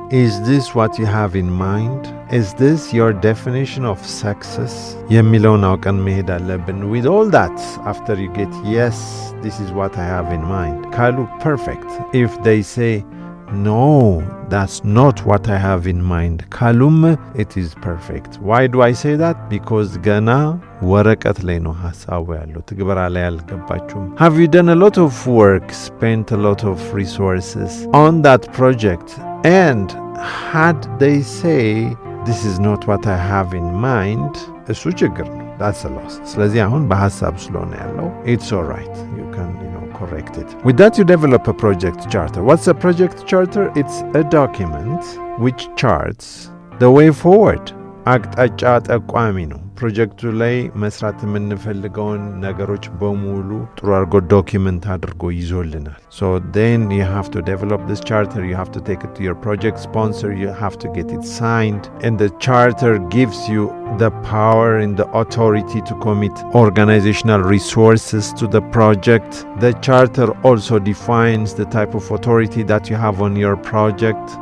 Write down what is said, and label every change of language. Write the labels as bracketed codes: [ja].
[en] Is this what you have in mind? Is this your definition of success? [am] የሚለውን አውቀን መሄድ አለብን. [en] With all that, after you get yes, this is what I have in mind, ካሉ perfect. If they say no, that's not what I have in mind, kalum, it is perfect. Why do I say that? [am] Because gana ወረቀት ላይ ነው ሐሳቡ ያለው, ትግበራ ላይ አልገባችሁም. [en] Have you done a lot of work, spent a lot of resources on that project, and had they say this is not what I have in mind, [am] እሱ ችግር ነው. [en] That's a loss. [am] ስለዚህ አሁን በሐሳብ ስለሆነ ያለው [en] it's all right, you can correct it. With that, you develop a project charter. What's a project charter? It's a document which charts the way forward. [am] አቅጣጫ ጠቋሚ ነው። ፕሮጀክቱ ላይ መስራት የምንፈልገውን ነገሮች በሙሉ ጥሩ አድርጎ ዶኪመንት አድርጎ ይዞልናል. [en] So then you have to develop this charter, you have to take it to your project sponsor, you have to get it signed, and the charter gives you the power and the authority to commit organizational resources to the project. The charter also defines the type of authority that you have on your project.